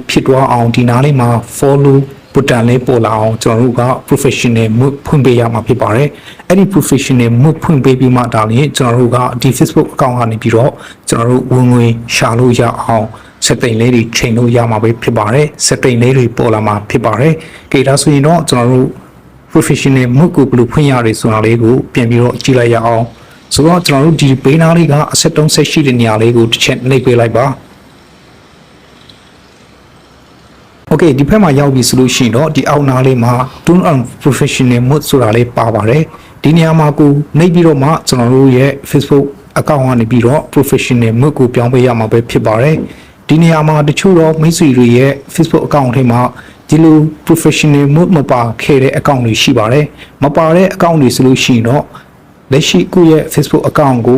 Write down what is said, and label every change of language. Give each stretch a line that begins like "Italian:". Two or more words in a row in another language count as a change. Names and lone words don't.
Burmese: ဖြစ်သွားအောင်ဒီနားလေးမှာ
English: follow button
Burmese: လေးပေါ်လာအောင်ကျွန်တော်တို့က
English: professional mode
Burmese: ဖွင့်ပေးရမှာဖြစ်ပါတယ်အဲ့ဒီ
English: professional mode
Burmese: ဖွင့်ပေးပြီးမှဒါလည်းကျွန်တော်တို့ကဒီ
English: Facebook account
Burmese: ကနေပြီးတော့ကျွန်တော်တို့ဝင်ငွေရှာလို့ရအောင် setting လေးတွေချိန်လို့ရမှာပဲဖြစ်ပါတယ် setting လေးတွေပေါ်လာမှာဖြစ်ပါတယ်ကြည့်ဒါဆိုရင်တော့ကျွန်တော်တို့
English: professional mode
Burmese: ကိုဘယ်လိုဖွင့်ရလဲဆိုတာလေးကိုပြန်ပြီးတော့ကြည့်လိုက်ရအောင်ဆိုတော့ကျွန်တော်တို့ဒီဘေးနားလေးကအဆက်တုံးဆက်ရှိတဲ့နေရာလေးကိုတစ်ချက်နှိပ်ပေးလိုက်ပါ Okay ဒီဖက်မှာရောက်ပြီဆိုလို့ရှိရင်တော့ဒီအောက်နားလေးမှာ
English: turn on professional mode
Burmese: ဆိုတာလေးပါပါတယ်ဒီနေရာမှာကိုနှိပ်ပြီးတော့မှကျွန်တော်တို့ရဲ့
English: Facebook account
Burmese: ကနေပြီးတော့
English: professional mode
Burmese: ကိုပြောင်းပေးရမှာပဲဖြစ်ပါတယ်ဒီနေရာမှာတချို့ တော့မိတ်ဆွေတွေရဲ့
English: Facebook account
Burmese: ထဲမှာဒီလို
English: professional mode
Burmese: မပါခဲ့တဲ့ account တွေရှိပါတယ်မပါတဲ့ account တွေဆိုလို့ရှိရင်တော့လက်ရှိကိုယ့်ရဲ့
English: Facebook account
Burmese: ကို